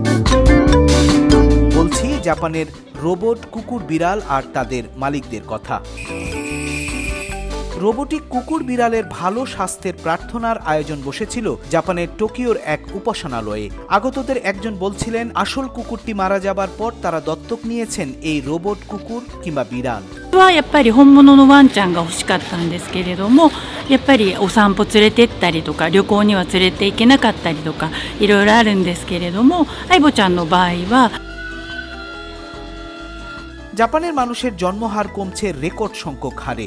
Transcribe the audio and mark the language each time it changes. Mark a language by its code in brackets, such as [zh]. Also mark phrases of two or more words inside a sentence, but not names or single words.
[bn] বলছি জাপানের রোবট কুকুর বিড়াল আর তাদের মালিকদের কথা। রোবোটিক কুকুর বিড়ালের ভালো স্বাস্থ্যের প্রার্থনার আয়োজন বসেছিল জাপানের টোকিওর এক উপাসনালয়ে। আগতদের একজন বলছিলেন, আসল কুকুরটি মারা যাবার পর তারা দত্তক নিয়েছেন এই রোবট কুকুর কিংবা বিড়াল। [ja] やっぱり本物のワンちゃんが欲しかったんですけれども、やっぱりお散歩連れてったりとか旅行には連れて行けなかったりとかいろいろあるんですけれども、アイボちゃんの場合は [bn] জাপানের মানুষের জন্মহার কমছে রেকর্ড সংখ্যক হারে।